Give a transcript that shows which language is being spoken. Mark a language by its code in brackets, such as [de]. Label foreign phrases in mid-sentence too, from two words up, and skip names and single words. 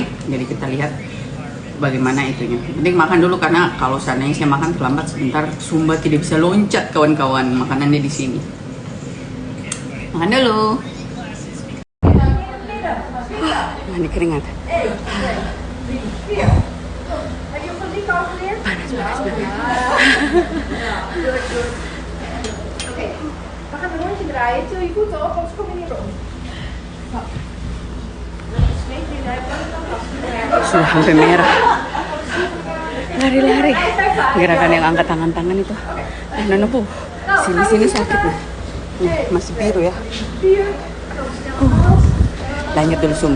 [id] Jadi kita lihat bagaimana itunya. Penting makan dulu karena kalau seandainya saya makan terlambat sebentar, Sumba tidak bisa loncat kawan-kawan, makanannya di sini. Makan dulu. Mandi keringat. Panas. [nl] Oké, we gaan een rondje draaien. Til je voeten op, anders kom je niet rond. [id] Sudah sampai merah. Lari-lari. Gerakan yang angkat tangan-tangan itu. Nana bu, sini sakit nih. Masih biru ya. Lanjut dulu Sumba.